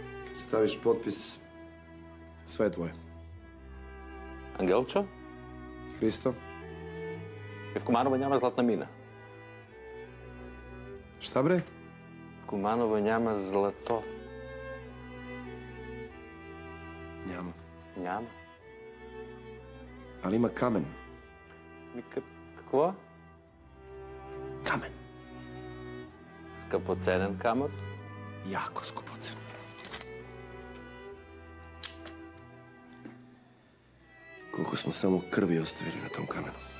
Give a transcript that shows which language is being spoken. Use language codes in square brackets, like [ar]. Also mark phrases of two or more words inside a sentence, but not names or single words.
[sr] Staviš potpis, sve je tvoje. [bg] Ангелчо? Христо? В Куманово няма златна мина. [sr] Šta bre? [bg] В Куманово няма злато. Няма. Няма. [sr] Ali ima kamen. [bg] Какво? [sr] Kamen. [bg] Скъпоценен камък? [sr] Jako skupocen. Koliko smo samo krvi ostavili na tom kamenu.